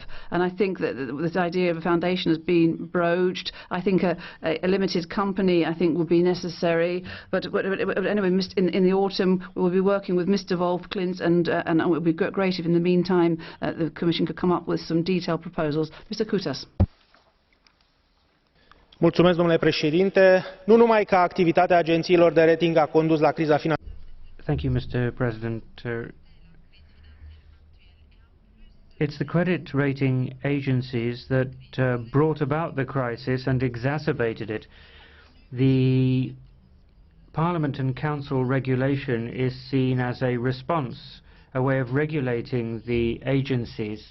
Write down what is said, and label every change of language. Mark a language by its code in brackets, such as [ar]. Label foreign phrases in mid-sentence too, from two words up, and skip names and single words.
[en] And I think that this idea of a foundation has been broached. I think a limited company, I think, will be necessary. But anyway, in the autumn, we will be working with Mr. Wolf, KLINZ, and it would be great if in the meantime the Commission could come up with some detailed proposals. Mr. KUTAS. [ro] Domnule președinte, nu numai că activitatea agențiilor de rating a condus la criza financiară. [en] Thank you, Mr. President. It's the credit rating agencies that brought about the crisis and exacerbated it. The Parliament and Council regulation is seen as a response, a way of regulating the agencies.